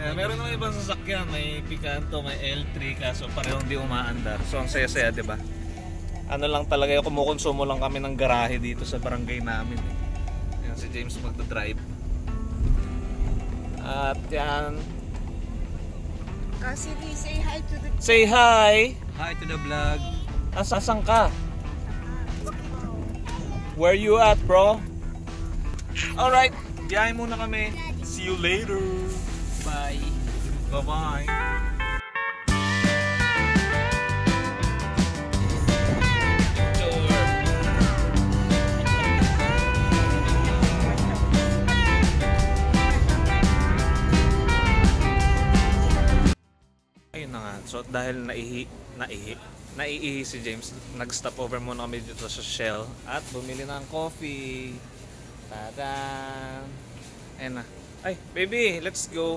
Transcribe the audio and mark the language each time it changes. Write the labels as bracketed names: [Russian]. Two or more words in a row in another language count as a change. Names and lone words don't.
[Filipino] Meron naman ibang sasakyan, may Picanto, may L3, kaso parehong di umaandar. So ang saya-saya, 'di ba? Ano lang talaga, yung kumukonsumo lang kami ng garahe dito sa barangay namin. Yan si James magdo-drive. At yan. [English] Kasi say hi to the... Say hi! Hi to the vlog. [Filipino] Asan ka? [English] Where you at, bro? [Filipino] Alright, biyahe muna kami. [English] See you later. Bye. Bye-bye. [Filipino] Ayun na nga. So dahil naiihi si James, nag-stop over muna kami dito sa Shell at bumili ng coffee. Tada! Ayun na. Ay, [English] baby, let's go.